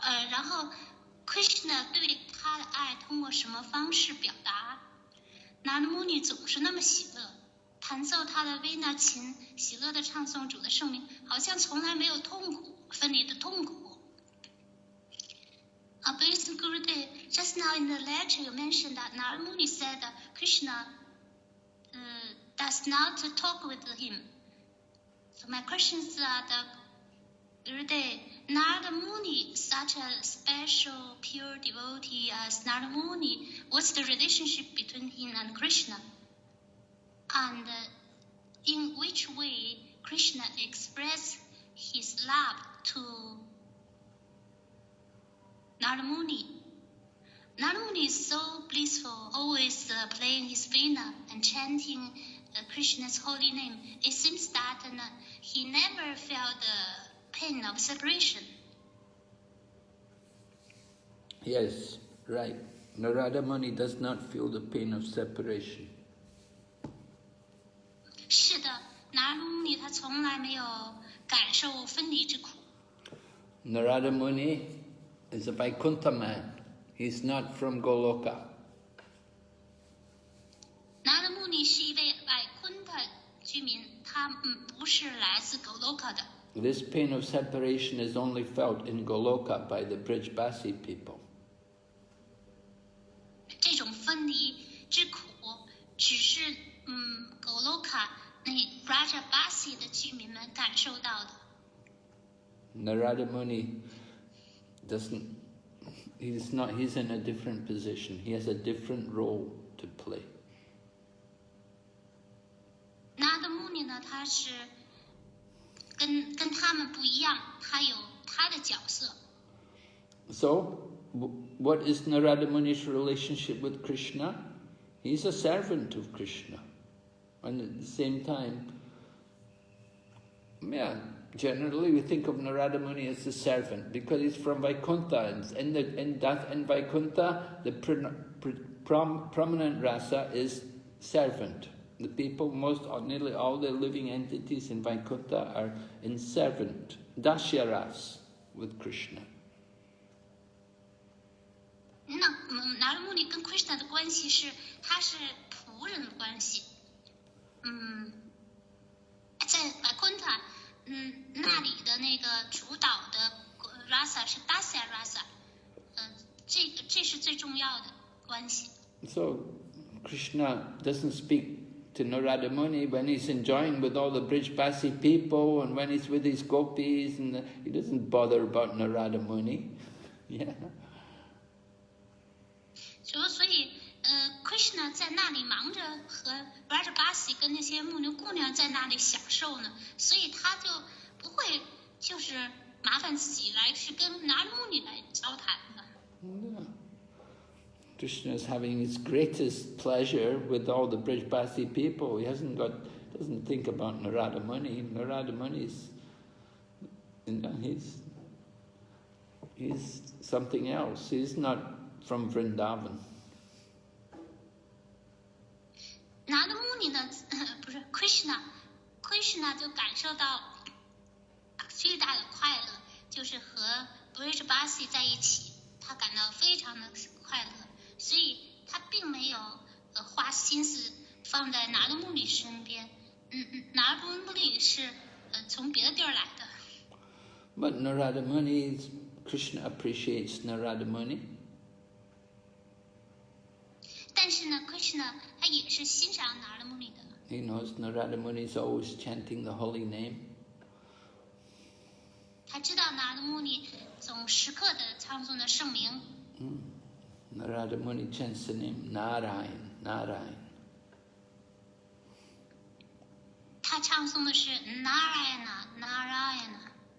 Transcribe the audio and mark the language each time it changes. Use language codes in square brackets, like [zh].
[zh] 然后 Krishna 对他的爱通过什么方式表达？ Narada Muni 总是那么喜乐，弹奏他的维那琴，喜乐的唱诵主的圣名，好像从来没有痛苦，分离的痛苦。 [en] Based Gurudev, just now in the lecture you mentioned that Narada Muni said that Krishna does not talk with him. So my questions are that Gurudev, Narada Muni, such a special, pure devotee as Narada Muni, what's the relationship between him and Krishna? And in which way Krishna expressed his love to Narada Muni? Narada Muni is so blissful, always playing his veena and chanting Krishna's holy name. It seems that he never felt the pain of separation. Yes, right. Narada Muni does not feel the pain of separation. [zh] 是的，Narada Muni 他从来没有感受分离之苦。 [en] Narada Muni is a Vaikuntha man. He's not from Goloka. [zh] Narada Muni 是一位外昆的居民，他不是来自 Goloka 的。 [en] This pain of separation is only felt in Goloka by the Brijbasi people. [zh] 这种分离之苦，只是Goloka 那 Brajabasi 的居民们感受到的。 [en] Narada Muni he's in a different position. He has a different role to play. [zh] Narada Muni 呢，他是跟他们不一样，他有他的角色。 [en] So, what is Narada Muni's relationship with Krishna? He's a servant of Krishna. And at the same time, Generally, we think of Narada Muni as the servant because he's from Vaikuntha. And in Vaikuntha, the prominent rasa is servant. The people, nearly all the living entities in Vaikuntha are in servant, dasya ras with Krishna. [zh] 那拿罗穆尼跟 Krishna 的关系是，他是仆人的关系。在Vaikuntha，那里的那个主导的 rasa 是 dasya rasa，这是最重要的关系。 [en] So Krishna doesn't speak to Narada Muni when he's enjoying with all the Brijbasi people and when he's with his gopis, and he doesn't bother about Narada Muni. Yeah. [zh] 所以Krishna 在那里忙着和 Brajbasi 跟那些牧牛姑娘在那里享受呢，所以他就不会就是麻烦自己来去跟拿罗穆尼来交谈的。 [en] Yeah. Krishna is having his greatest pleasure with all the Brijbasi people. He doesn't think about Narada Muni. Narada Muni is, he's something else. He's not from Vrindavan. [zh] 拿罗穆尼呢，不是 Krishna 就感受到最大的快乐，就是和 Brajbasi 在一起，他感到非常的快乐。所以他并没有花心思放在拿罗穆尼身边，拿罗穆尼是从别的地儿来的。 [en] But Narada Muni, Krishna appreciates Narada Muni. [zh] 但是呢 ，Krishna 他也是欣赏拿罗穆尼的。 [en] He knows Narada Muni is always chanting the holy name. [zh] 他知道拿罗穆尼总时刻的唱诵的圣名。 [en] Narada Muni chants the name Narayan, Narayan. [zh] 他唱诵的是 Narayana, Narayana。